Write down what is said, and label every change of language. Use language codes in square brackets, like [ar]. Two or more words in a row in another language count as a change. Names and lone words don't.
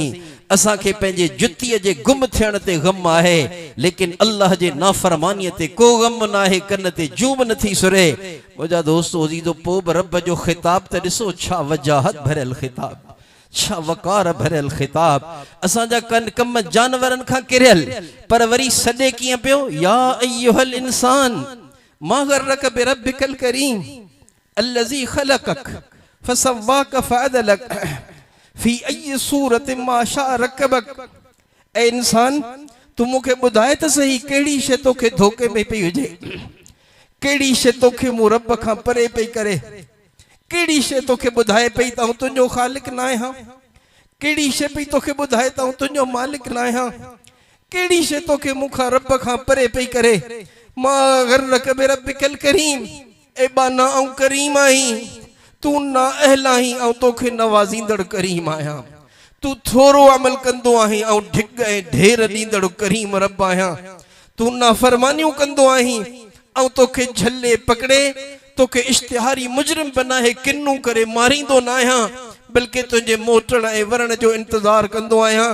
[sd] असांखे पंहिंजे जुतीअ जे गुम थियण ते गम आहे, लेकिन अल्लाह जे नाफरमानीअ ते को गम न आहे, कन ते जूम नथी सुरे। मुंहिंजा दोस्तो अज़ीज़ो पोइ बि रब जो ख़िताब त ॾिसो, छा वजाहत भरियल ख़िताब, छा वकार भरियल ख़िताब। असांजा कम जानवरनि खां किरियल, पर वरी सॾे कीअं पियो, [ar] يا أيها الإنسان ما غرك بربك الكريم الذي خلقك فسواك فعدلك في أي صورة ما شاء ركبك. [sd] ए इंसान तू मूंखे ॿुधाए त सही कहिड़ी शइ तोखे धोखे में पई हुजे, कहिड़ी शइ तोखे मूं रब खां परे पई करे, कहिड़ी शइ तोखे ॿुधाए पई त तुंहिंजो ख़ालिक न आहियां, कहिड़ी शइ पई तोखे ॿुधाए त तुंहिंजो मालिक न आहियां, कहिड़ी शइ तोखे मूंखां रब खां परे पई करे। [ar] ما غرك بربك الكريم, [sd] ए बाना ऐं करीम आहीं, तू ना अहला आहीं ऐं तोखे नवाज़ींदड़ करीम आहियां। तू थोरो अमल कंदो आहीं ऐं ढिग ऐं ढेर ॾींदड़ करीम रब आहियां। तू नाफ़रमानियूं कंदो आहीं ऐं तोखे झले पकड़े तोखे इश्तिहारी मुजरिम बनाए किन्नू करे मारींदो न आहियां, बल्कि तुंहिंजे मोटण ऐं वरण जो इंतज़ार कंदो आहियां।